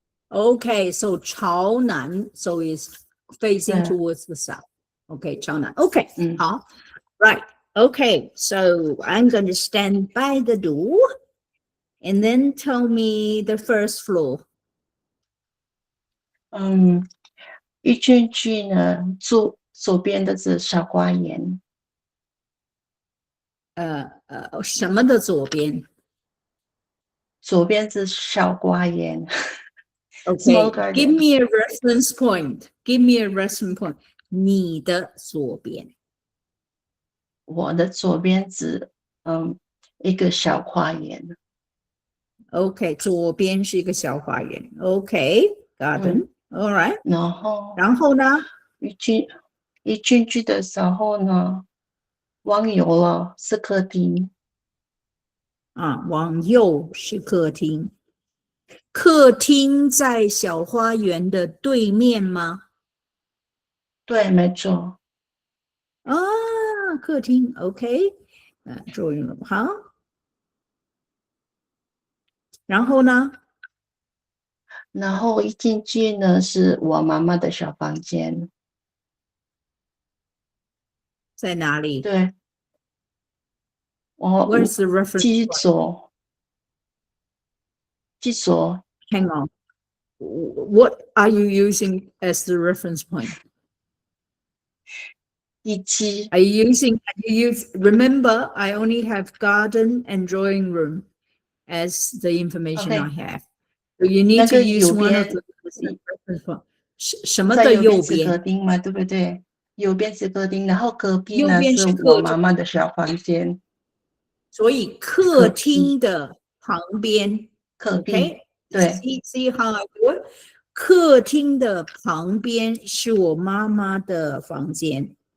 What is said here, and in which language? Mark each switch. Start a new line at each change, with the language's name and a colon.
English: Okay, so 朝南, so it's facing towards the south. Okay, 朝南.Okay, 好.Right. Okay, so I'm going to stand by the door and then tell me the first floor.
Chinese: 一进去呢，左边的是小花园。什么的左边左边是小花园。
English: ？Okay, Small garden. give me a reference point. Give me a reference point.
Chinese: 你的左边。我的左边是一个小花园。 OK， 左边是一个小花园。
English: OK，garden。 All right。
Chinese: 然后呢？一进去的时候呢，往右了是客厅。往右是客厅。客厅在小花园的对面吗？对，没错。
English: 客厅 OK， drawing room 好。
Chinese: 然后呢？然后一进去呢，是我妈妈的小房间。在哪里？对，我
English: Where's the reference？
Chinese: 记左。
English: Hang on. What are you using as the reference point? 1 Are you remember, I only have garden and drawing room as the information I have. So you need to use one of the reference point.
Chinese: 什么的右边？在右边是客厅嘛，对不对？右边是客厅，然后隔壁呢是我妈妈的小房间。所以客厅的旁边。客厅。对。
English: See how I do it？
Chinese: 客厅的旁边是我妈妈的房间。